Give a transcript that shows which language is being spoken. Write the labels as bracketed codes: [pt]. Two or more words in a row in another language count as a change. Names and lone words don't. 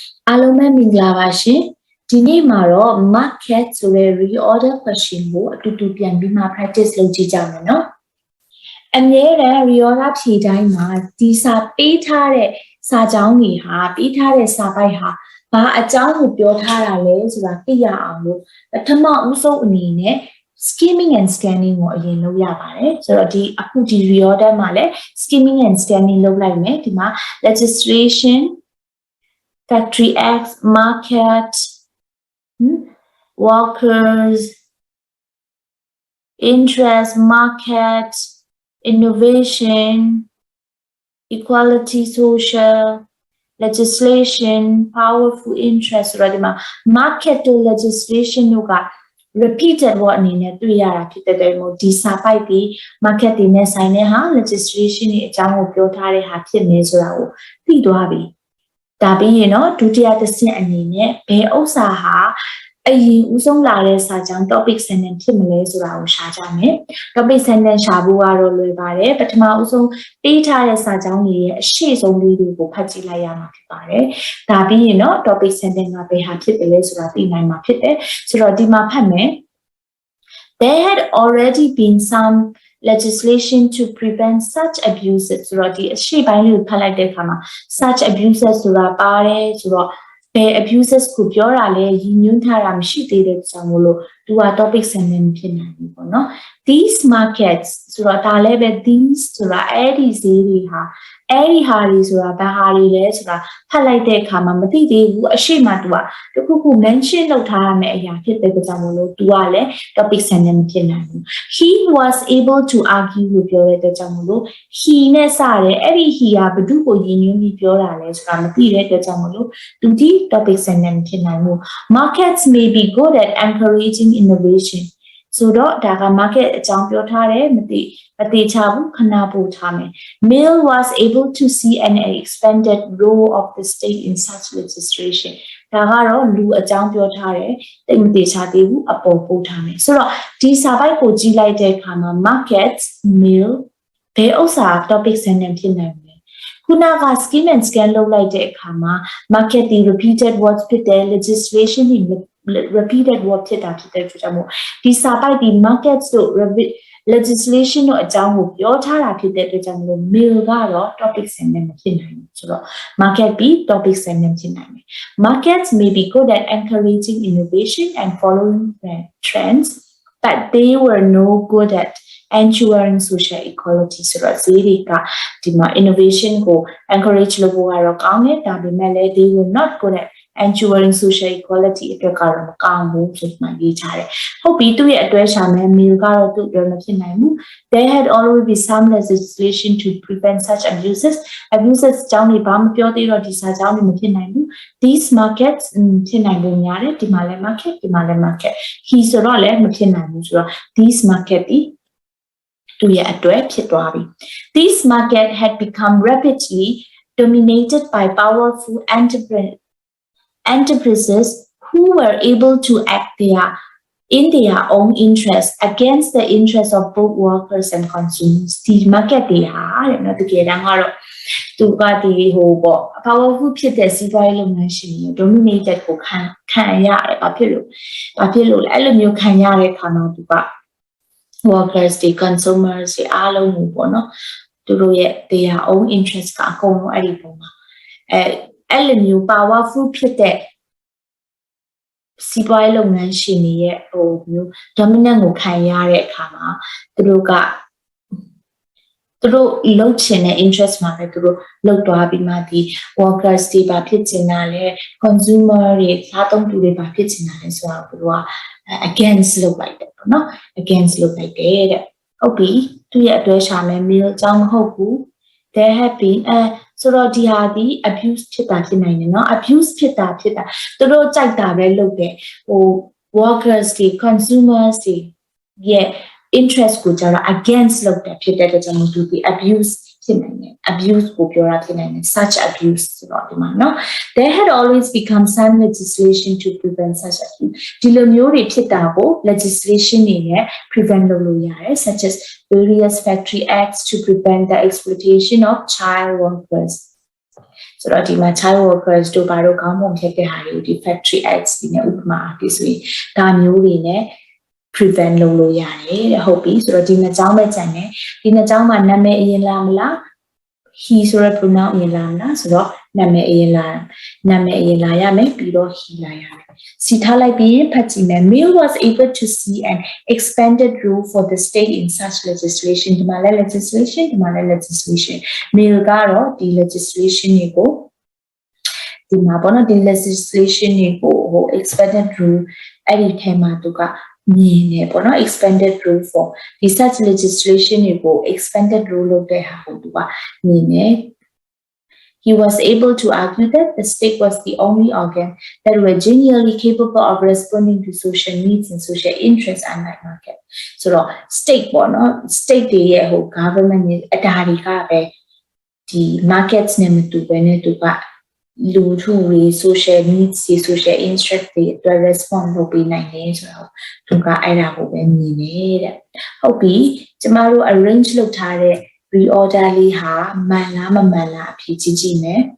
[my] အားလုံးပဲမင်္ဂလာပါရှင်ဒီနေ့မှာတော့ market ဆိုတဲ့ [en] reorder question [my] ကိုအတူတူပြန်ပြီးမှ practice လုပ်ကြည့်ကြမယ် နော်အမြဲတမ်း reorder ဖြေတိုင်းမှာဒီစာပေးထားတဲ့စာကြောင်းတွေဟာပေးထားတဲ့စာပိုက်ဟာဘာအကြောင်းကိုပြောထားတာလဲဆိုတာသိရအောင်လို့ပထမဦးဆုံးအနေနဲ့ [en] skimming and scanning [my] ကိုအရင်လုပ်ရပါတယ်ဆိုတော့အခုဒီ reorder မှာလည်း [en] skimming and scanning [my] လုပ်လိုက်မယ်ဒီမှာ [en] registration factory X, [my] market, [en] workers, interest, market, innovation, equality, social, legislation, powerful interest, market to legislation repeated what [my] အနေနဲ့တွေ့ရတာဖြစ်တဲ့မို့ဒီစာပိုက်ပြီး market တွေနဲ့ဆိုင်တဲ့ဟာ legislation တွေအကြောင်းကိုပြောထားတဲ့ဟာဖြစ်နေဆိုတာကိုသိသွားပြီဒါပြီးရင်တော့ဒုတိယတစ်ဆင့်အနေနဲ့ဘယ်ဥစ္စာဟာအရင်ဦးဆုံးလာတဲ့စာကြောင်း [en] topic sentence [my] ဖြစ်မလဲဆိုတာကိုရှာကြမယ် [en] topic sentence [my] ရှာဖို့ကတော့လွယ်ပါတယ်ပထမဦးဆုံးပေးထားတဲ့စာကြောင်းတွေရဲ့အရှိဆုံးလေးတွေကိုဖတ်ကြည့်လိုက်ရမှာဖြစ်ပါတယ်ဒါပြီးရင်တော့ [en] topic sentence [my] ကဘယ်ဟာဖြစ်တယ်လဲဆိုတာသိနိုင်မှာဖြစ်တယ်ဆိုတော့ဒီမှာဖတ်မယ် [en] There had already been some legislation to prevent such abuses [my] ဆိုတော့ဒီအရှိပိုင်းလေးကိုဖတ်လိုက်တဲ့အခါမှာ [en] such abuses [my] ဆိုတာပါတယ်ဆို တော့ဘယ် abuses ကိုပြောတာလဲရည်ညွှန်းထားတာမရှိသေးတဲ့ကြောင့်မို့လို့သူက [en] topic sentence [my] ဖြစ်နိုင်ပြီပေါ့နော် [en] these markets [my] ဆိုတော့ဒါလည်းပဲ these ဆိုတာအဲ့ဒီဈေးတွေဟာအဲ့ဒီဟာတွေဆိုတာဘာဟာတွေလဲဆိုတာဖတ်လိုက်တဲ့အခါမှာမသိသေးဘူးအရှိမသူကတခုခု mention လုပ်ထားရမယ့်အရာဖြစ်တဲ့ကြောင့်မို့လို့သူကလည်း topic sentence ဖြစ်နိုင်ဘူး [en] he was able to argue [my] လို့ပြောတဲ့ကြောင့်မို့လို့ he နဲ့စတယ်အဲ့ဒီ he ကဘယ်သူကိုရည်ညွှန်းပြီးပြောတာလဲဆိုတာမသိတဲ့ကြောင့်မို့လို့သူဒီ [en] topic sentence [my] ဖြစ်နိုင်ဘူး [en] markets may be good at encouraging innovation [my] ဆိုတော့ဒါက market အကြောင်းပြောထားတယ်မတိချဘူးခဏပို့ထားမယ် [en] Mill was able to see an expanded role of the state in such legislation [my] ဒါကတော့လူအကြောင်းပြောထားတယ်တိတ်မတိချသေးဘူးအပေါ်ပို့ထားမယ်ဆိုတော့ဒီစာပိုက်ကိုကြည့်လိုက်တဲ့အခါမှာ markets mill ဘယ်ဥစ္စာ [en] topic sentence [my] ဖြစ်နိုင်မလဲခုနက [en] skim and scan [my] လုပ်လိုက်တဲ့အခါမှာ market ဒီ [en] repeated words [my] ဖြစ်တယ် legislation ဒီ [en] repeated word [my] ဖြစ်တာဖြစ်တဲ့အတွက်ကြောင့်မို့ဒီစာပိုက်ဒီ markets တို့ legislation တို့အကြောင်းကိုပြောထားတာဖြစ်တဲ့အတွက်ကြောင့်မို့ mill ကတော့ [en] topic sentence [my] မဖြစ်နိုင်ဘူးဆိုတော့ market ပြီး [en] topic sentence ဖြစ်နိုင်တယ် markets may be good at encouraging innovation and following trends but they were no good at ensuring social equality [my] ဆိုတော့ဈေးတွေကဒီမှာ [en] innovation ကို encourage [my] လုပ်ဖို့ကတော့ကောင်းတယ်ဒါပေမဲ့လည်း [en] they were not good at ensuring social equality [my] အတွက်ကတော့မကောင်းဘူးဆိုမှ ရေးထားတယ်ဟုတ်ပြီသူ့ရဲ့အတွဲရှာမယ် mail ကတော့သူ့အတွက်မဖြစ်နိုင်ဘူး [en] there had already been some legislation to prevent such abuses [my] ကြောင့်ဒီဘာမပြောသေးတော့ဒီစာကြောင်းတွေမဖြစ်နိုင်ဘူး [en] these markets [my] ဖြစ်နိုင်ပုံများတယ်ဒီမှာလည်း market ဒီမှာလည်း market he ဆိုတော့လည်းမဖြစ်နိုင်ဘူးဆိုတော့ [en] these market [my] ဒီသူ့ရဲ့အတွဲဖြစ်သွားပြီ [en] this market had become rapidly dominated by powerful enterprises who were able to act in their own interest against the interest of both workers and consumers [my] ဒီ market တွေ ဟာတဲ့နော်တကယ်တမ်းကတော့သူကဒီဟိုပေါ့ powerful ဖြစ်တဲ့စီးပွားရေးလုပ်ငန်းရှင်တွေ dominated ကိုခံရတယ်ဘာဖြစ်လို့လဲအဲ့လိုမျိုးခံရတဲ့ခါမှာသူက workers တွေ consumers တွေအားလုံးကိုပေါ့နော်သူတို့ရဲ့ [en] their own interest [my] ကအကုန်လုံးအဲ့ဒီပုံမှာအဲ့လိုမျိုး powerful ဖြစ်တဲ့ စီးပွားရေးလုပ်ငန်းရှင်တွေရဲ့ဟိုမျိုး dominant ကိုခံရတဲ့အခါမှာသူတို့လုပ်ချင်တဲ့ interest မှာပဲသူတို့လုပ်သွားပြီးမှဒီ workers တွေပါဖြစ်ချင်တာလဲ consumer တွေစားသုံးသူ တွေပါဖြစ်ချင်တာလဲဆိုတော့သူတို့က against လုပ်လိုက်တယ်ပေါ့နော် against လုပ်လိုက်တယ်တဲ့ဟုတ်ပြီသူရဲ့အတွဲရှာမယ် mail အကြောင်းမဟုတ် ဘူး [en] there have been [my] ဆိုတော့ဒီဟာဒီ abuse ဖြစ်တာဖြစ်နိုင်တယ်เนาะ abuse ဖြစ်တာသူတို့ကြိုက်တာပဲလုပ် တယ်ဟို workers တွေ consumers တွေရဲ့ interest ကိုကြတော့ against လုပ်တယ်ဖြစ်တဲ့အတွက်ကြောင့်သူဒီ abuse ဖြစ်နိုင်တယ် abuse ကိုပြောတာဖြစ်နိုင်တယ် [en] such abuse [my] ဆိုတော့ဒီမှာเนาะ [en] there had always become some legislation to prevent such abuse [my] ဒီလိုမျိုးတွေဖြစ်တာကို legislation တွေနဲ့ prevent လုပ်လို့ရတယ် [en] such as various factory acts to prevent the exploitation of child workers [my] ဆိုတော့ဒီမှာ [en] child workers [my] တို့ဘာလို့ခေါင်းပုံဖြတ်တဲ့ဟာတွေကိုဒီ [en] factory acts [my] ဒီနဲ့ဥပမာဒီဆိုရင်ဒါမျိုးတွေနဲ့ prevent လုပ်လို့ရတယ်တဲ့ဟုတ်ပြီဆိုတော့ဒီနှစ်ကြောင်းပဲကြံတယ်ဒီ နှစ်ကြောင်းမှာနာမည်အရင်လာမလား he ဆိုတဲ့ pronoun အရင်လာမလားဆိုတော့နာမည်အရင်လာရမယ်ပြီးတော့ he လာရမယ်စီ ထားလိုက်ပြီးဖတ်ကြည့်မယ် [en] Mill was able to see an expanded role for the state in such legislation [my] ဒီမှာလည်း [en] legislation Mill [my] ကတော့ဒီ legislation တွေကိုဒီမှာပေါ့နော်ဒီ legislation တွေကိုဟို expanded rule အဲ့ဒီထဲမှာသူကမြင်နေပေါ့နော် expanded rule for ဒီ such legislation တွေကို expanded rule လုပ်တဲ့ဟာကိုသူကမြင်နေ [en] He was able to argue that the state was the only organ that were genuinely capable of responding to social needs and social interests unlike market. [my] So, state ပေါ့နော် state တွေရဲ့ဟို government အတားတွေကပဲဒီ markets နဲ့မတူဘဲနဲ့သူကလူထုတွေ [en] social needs [my] တွေ [en] social interest [my] တွေအတွက် respond လုပ်ပေးနိုင်တယ်ဆိုတော့သူကအဲ့ဒါကိုပဲမြင်နေတဲ့ဟုတ်ပြီကျမတို့ arrange လုပ်ထားတဲ့ reorder လေးဟာမှန်လားမမှန်လားအဖြေကြည့်မယ်